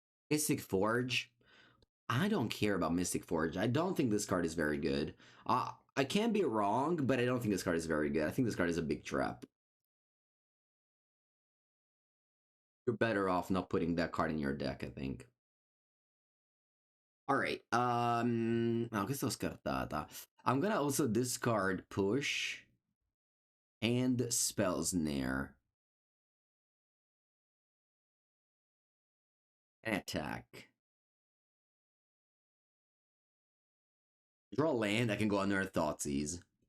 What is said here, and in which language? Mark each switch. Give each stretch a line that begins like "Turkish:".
English: Mystic Forge. I don't care about Mystic Forge. I don't think this card is very good. I can be wrong, but I don't think this card is very good. I think this card is a big trap. You're better off not putting that card in your deck, I think. Alright,
Italian: questa l'ho scartata.
English: I'm gonna also discard Push and Spell Snare. And attack. Draw land, I can go under Thoughtseize.